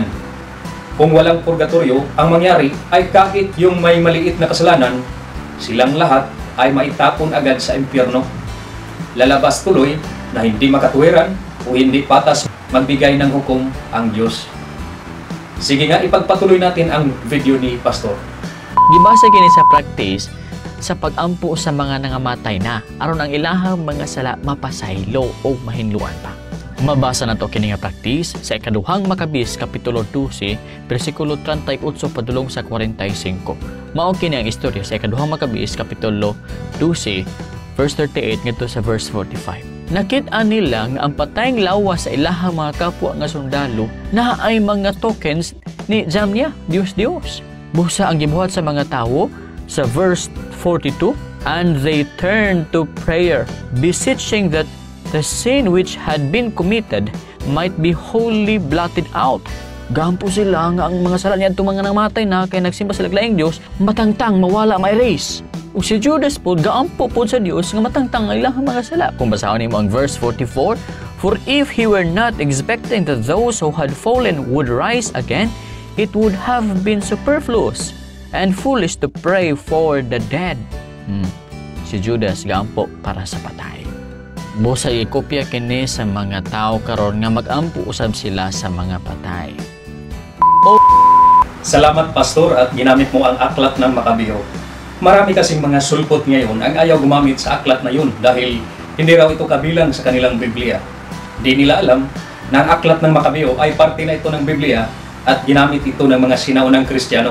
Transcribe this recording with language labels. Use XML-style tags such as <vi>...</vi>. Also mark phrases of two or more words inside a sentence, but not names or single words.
<tl>Kung walang purgatorio, ang mangyari ay kahit yung may maliit na kasalanan, silang lahat ay maitapon agad sa impyerno. Lalabas tuloy na hindi makatuwiran o hindi patas magbigay ng hukom ang Diyos. Sige nga, ipagpatuloy natin ang video ni Pastor.</tl> <ceb>Gibasa kini sa practice sa pagampo sa mga nangamatay na aron ang ilahang mga sala mapasaylo o mahinluan pa. Mabasa na to kini nga practice sa ikaduhang Makabis kapitulo 12 bersikulo 38 padulong sa 45. Mao kini ang istorya sa ikaduhang Makabis kapitulo 12 verse 38 ngadto sa verse 45. Nakita nila nga ang patayng lawas sa ilahang mga kapwa nga sundalo na ay mga tokens ni Jamnia, Dios. Busa ang gibuhat sa mga tawo sa verse 42,</ceb> <en>and they turned to prayer, beseeching that the sin which had been committed might be wholly blotted out.</en> <ceb>Gampo sila nga ang mga sala niya itong mga namatay na kay nagsimba sa laglaing Diyos, matangtang mawala ma-erase. Ug si Judas po, gaampo po sa Diyos nga matangtang ang ilang mga sala. Kung basahon niyo ang verse 44,</ceb> <en>for if he were not expecting that those who had fallen would rise again, it would have been superfluous and foolish to pray for the dead.</en> <ceb>Si Judas gaampo para sa patay. Busa ikopya kini sa mga tao karon nga magampo usab sila sa mga patay.</ceb> <tl>Salamat Pastor at ginamit mo ang aklat ng Makabeo. Marami kasing mga sulpot ngayon ang ayaw gumamit sa aklat na yun dahil hindi raw ito kabilang sa kanilang Biblia. Di nila alam na ang aklat ng Makabeo ay parte na ito ng Biblia at ginamit ito ng mga sinaunang Kristiyano.</tl>